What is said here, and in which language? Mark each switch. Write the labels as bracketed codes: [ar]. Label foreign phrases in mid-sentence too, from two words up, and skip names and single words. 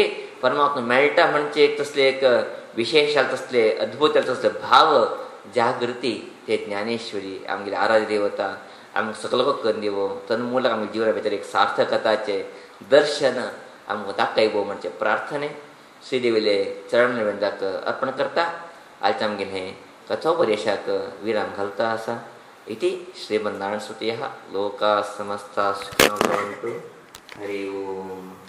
[kok] परमात्मा मेळटा म्हणजे एक तसले एक विशेष तसले अद्भुत तसले भाव जागृती ते ज्ञानेश्वरी आमगे आराध्य देवता आमकां सकलो करून दिवो तन्मूलक आमगे जिवना भितर एक सार्थकताचे दर्शन आमकां दाखयवो म्हणजे प्रार्थने श्रीदेवीले चरण वेंदाक अर्पण करता आयज आमगेन हे कथोपदेशाक विराम घालता आसा [sa] इति श्रीमन्नारायण स्तुतयः लोकाः समस्ताः सुखिनो भवन्तु हरि ओम.